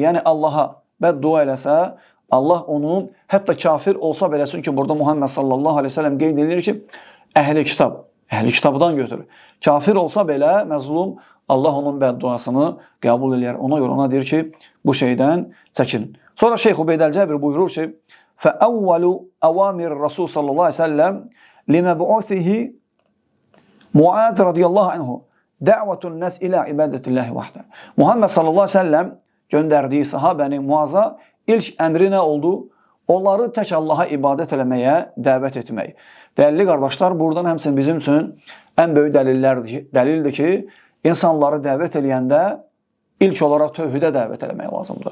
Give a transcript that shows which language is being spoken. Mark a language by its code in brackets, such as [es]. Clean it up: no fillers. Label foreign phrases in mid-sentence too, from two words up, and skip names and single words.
[az] Yəni Allaha bəddua eləsə, Allah onu, hətta kafir olsa belə, çünki burada Muhammed [ar] صلى الله عليه وسلم [az] qeyd edilir ki, əhli kitabdan götürür. Kafir olsa belə, məzlum, Allah onun bədduasını qəbul edir. Ona görə ona deyir ki, bu şeydən çəkin. Sonra Şeyx Ubeyd Əl-Cəbir buyurur ki, [ar] فَأَوَّلُ أَوَامِرِ رسول صلى الله عليه وسلم لِمَبْعُثِهِ Muaz رضي الله عنه دعوة الناس إلى عبادة الله وحده. [az] Muhammed [ar] صلى الله عليه وسلم [az] göndərdiyi sahabəni Muaza ilk əmri nə oldu? Onları tək Allaha ibadət eləməyə dəvət etmək. Dəlilli qardaşlar, buradan həmçinin bizim üçün ən böyük dəlildir ki, insanları dəvət eləyəndə ilk olaraq tövhidə dəvət eləmək lazımdır.